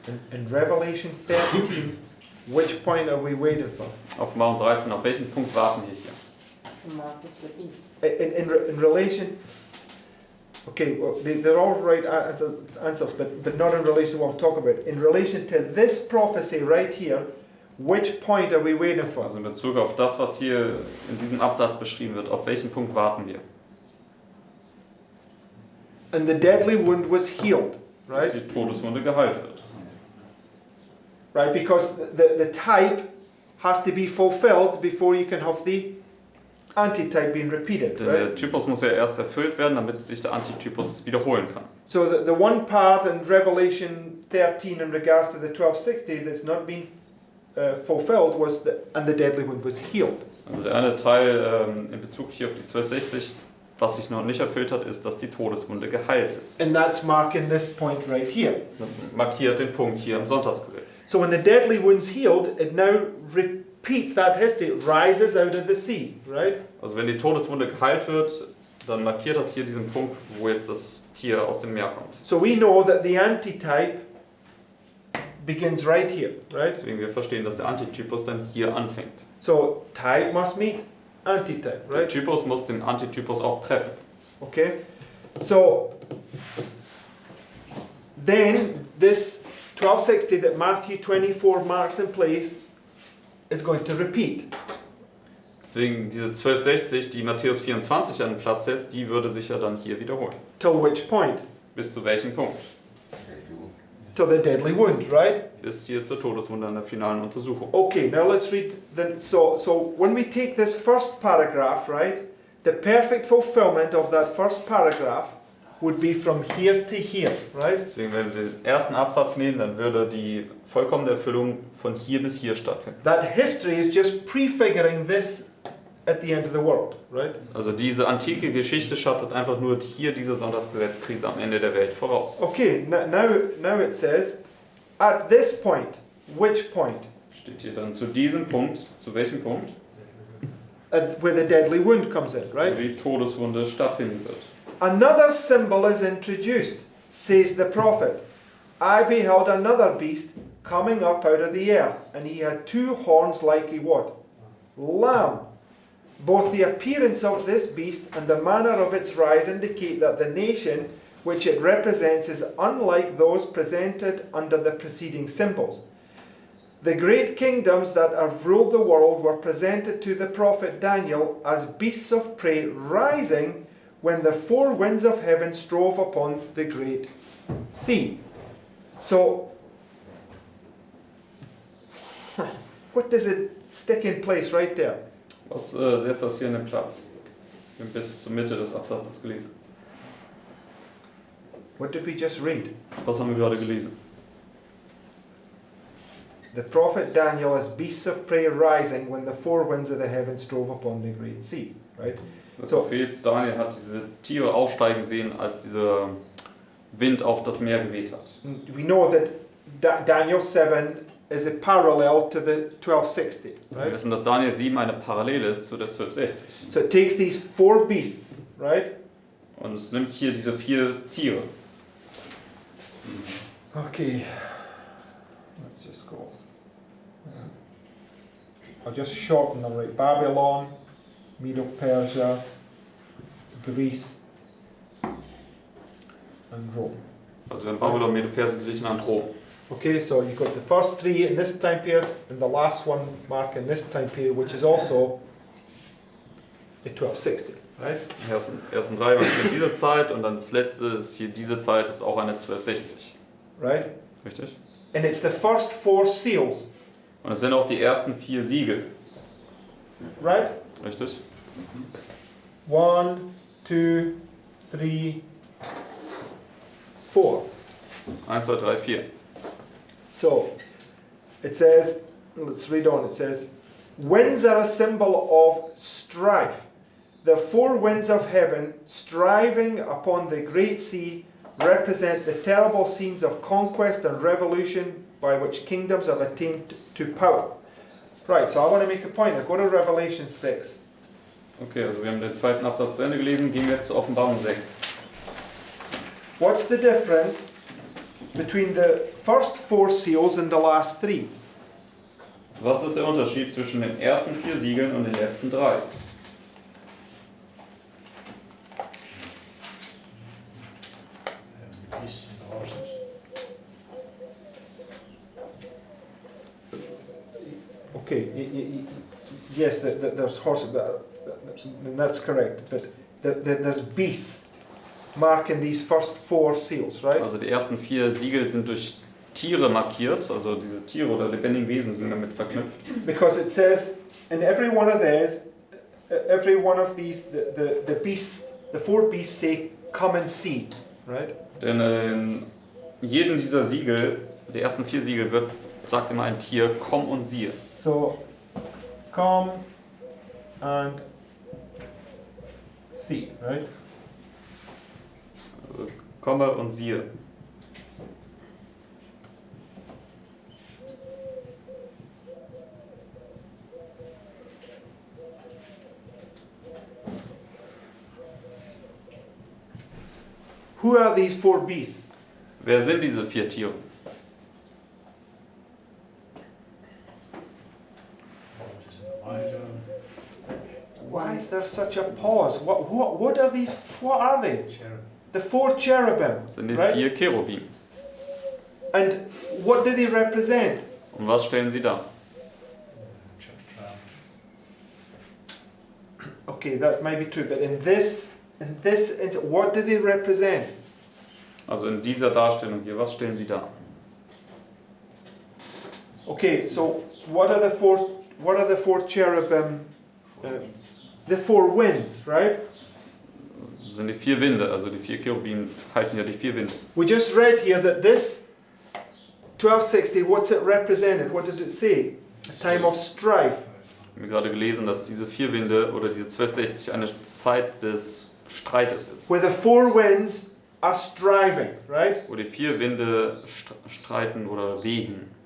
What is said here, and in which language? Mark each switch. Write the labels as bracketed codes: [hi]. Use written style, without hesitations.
[en] In Revelation 13, which point are we waiting for? [de] Offenbarung 13, auf welchen Punkt warten wir hier? [en] Market 13. In relation, okay, well, they're all right answers, but not in relation to what I'm talking about. In relation to this prophecy right here, which point are we waiting for? [de] Also in Bezug auf das, was hier in diesem Absatz beschrieben wird, auf welchen Punkt warten wir? [en] And the deadly wound was healed, [de] Dass [en] right? [de] die Todeswunde geheilt wird. [en] Right, because the type has to be fulfilled before you can have the antitype being repeated, [de] Der [en] right? [de] Typus muss ja erst erfüllt werden, damit sich der Antitypus wiederholen kann. [en] So the one part in Revelation 13 in regards to the 1260 that's not been fulfilled was and the deadly wound was healed. [de] Also der eine Teil in Bezug hier auf die 1260, was sich noch nicht erfüllt hat, ist, dass die Todeswunde geheilt ist. [en] And that's marking this point right here. [de] Das markiert den Punkt hier im Sonntagsgesetz. [en] So when the deadly wound's healed, it now repeats that history. It rises out of the sea, right? [de] Also wenn die Todeswunde geheilt wird, dann markiert das hier diesen Punkt, wo jetzt das Tier aus dem Meer kommt. [en] So we know that the antitype begins right here, right? [de] Deswegen wir verstehen, dass der Antitypus dann hier anfängt. [en] So type must meet antitype, [de] Der [en] right? [de] Typus muss den Antitypus auch treffen. [en] Okay? So then this 1260 that Matthew 24 marks in place is going to repeat. [de] Deswegen diese 1260, die Matthäus 24 an den Platz setzt, die würde sich ja dann hier wiederholen. [en] Till which point? [de] Bis zu welchem Punkt? [en] Till the deadly wound, right? [de] Bis hier zur Todeswunde an der finalen Untersuchung. [en] Okay, now let's read so when we take this first paragraph, right? The perfect fulfillment of that first paragraph would be from here to here, right? [de] Deswegen, wenn wir den ersten Absatz nehmen, dann würde die vollkommene Erfüllung von hier bis hier stattfinden. [en] That history is just prefiguring this at the end of the world, right? [de] Also diese antike Geschichte schattet einfach nur hier diese Sonntagsgesetzkrise am Ende der Welt voraus. [en] Okay, now it says, at this point, which point? [de] Steht hier dann zu diesem Punkt, zu welchem Punkt? [en] Where the deadly wound comes in, [de] Wo [en] right? [de] die Todeswunde stattfinden wird. [en] Another symbol is introduced, says the prophet. I beheld another beast coming up out of the earth, and he had two horns like a what? Lamb. Both the appearance of this beast and the manner of its rise indicate that the nation which it represents is unlike those presented under the preceding symbols. The great kingdoms that have ruled the world were presented to the prophet Daniel as beasts of prey rising when the four winds of heaven strove upon the great sea. So, what does it stick in place right there? [de] Was setzt das hier in den Platz? Wir haben bis zur Mitte des Absatzes gelesen. [en] What did we just read? [de] Was haben wir gerade gelesen? [en] The prophet Daniel as beasts of prey rising when the four winds of the heavens drove upon the great sea, right? [de] Der [en] So. [de] Prophet Daniel hat diese Tiere aufsteigen sehen, als dieser Wind auf das Meer geweht hat. [en] We know that Daniel 7 is a parallel to the 1260, [de] Wir [en] right? [de] wissen, dass Daniel 7 eine Parallele ist zu der 1260. [en] So it takes these four beasts, right? [de] Und es nimmt hier diese 4 Tiere. [en] Okay, let's just go. I'll just shorten them, right? Babylon, Medo-Persia, Greece, and Rome. [de] Also wir haben Babylon, Medo-Persien, Griechenland, Rom. [en] Okay, so you've got the first three in this time period, and the last one mark in this time period, which is also the 1260, right? [de] Die ersten 3 waren in dieser Zeit und dann das letzte ist hier diese Zeit, ist auch eine 1260. [en] Right? [de] Richtig? [en] And it's the first four seals, [de] Und es sind auch die ersten 4 Siegel. [en] right? [de] Richtig? [en] 1, 2, 3, 4. [de] 1, 2, 3, 4. [en] So, it says, let's read on, it says, winds are a symbol of strife. The four winds of heaven, striving upon the great sea, represent the terrible scenes of conquest and revolution by which kingdoms have attained to power. Right, so I want to make a point. I go to Revelation 6. [de] Okay, also wir haben den zweiten Absatz zu Ende gelesen, gehen wir jetzt zur Offenbarung 6. [en] What's the difference between the first four seals and the last three? [de] Was ist der Unterschied zwischen den ersten 4 Siegeln und den letzten 3? [en] Beasts and horses. Okay, yes, there's horses, that's correct. But there's beasts marking these first four seals, right? [de] Also die ersten 4 Siegel sind durch Tiere markiert, also diese Tiere oder lebendigen Wesen sind damit verknüpft. [en] Because it says in every one of these, every one of these, the beasts, the four beasts say, "Come and see," right? [de] Denn in jedem dieser Siegel, der ersten 4 Siegel, sagt immer ein Tier, komm und siehe. [en] So, come and see, right? [de] Also, komme und siehe. [en] Who are these four beasts? [de] Wer sind diese 4 Tiere? [en] Moses and Elijah. Why is there such a pause? What are these? What are they? Cherub. The four cherubim, [de] Das sind die [en] right? [de] 4 Cherubim. [en] And what do they represent? [de] Und was stellen sie dar? [en] Okay, that might be true, but in this, what do they represent? [de] Also in dieser Darstellung hier, was stellen sie dar? [en] Okay, so what are the four cherubim? The four winds, right? [de] Das sind die 4 Winde, also die 4 Cherubim halten ja die 4 Winde. [en] We just read here that this 1260, what's it represented? What did it say? A time of strife. [de] Ich habe gerade gelesen, dass diese 4 Winde oder diese 1260 eine Zeit des Streites ist. [en] where the 4 winds are striving, right? [de] Wo die 4 Winde streiten oder wehen.